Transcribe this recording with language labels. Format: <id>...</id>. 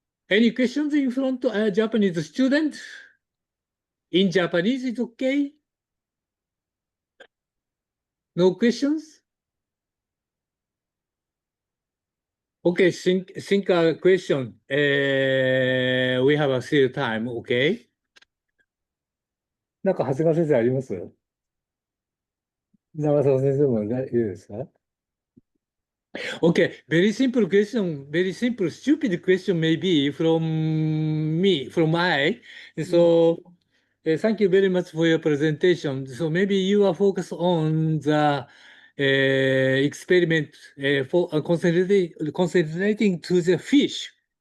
<en>Any questions in front of a Japanese student? In Japanese, it's okay? No questions? Okay, think a question. We have a still time, okay?</en> <ja>なんか長谷川先生あります？長澤先生もいいですか？</ja> <en>Okay, very simple question, very simple, stupid question maybe from me, from I. So, thank you very much for your presentation. So maybe you are focused on the experiment for concentrating to the fish.</en>